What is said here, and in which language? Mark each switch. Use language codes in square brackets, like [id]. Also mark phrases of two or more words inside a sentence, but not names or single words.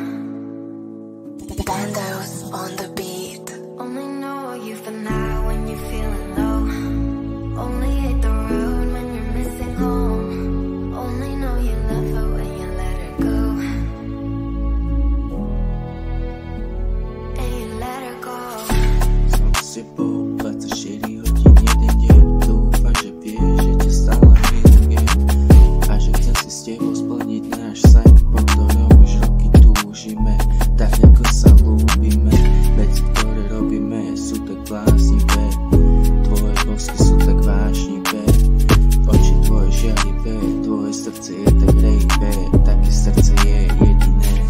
[en] Bandos on the beat. Only know you for now when you're feeling low. Only hit the road when you're missing home. Only know you love her when you let her go. And you let her go. [sk] Sypał 24 hodín jeden deň. Dúfam, že vieš, že ťa stále milujem a že chcem si s tebou splniť náš sen, po ktorom už roky túžime, tak ako sa ľúbime. Veci, ktoré robíme, sú tak bláznivé, tvoje bosky sú tak vášnivé, oči tvoje žiarivé, tvoje srdce je tak rejvé, také srdce je jediné.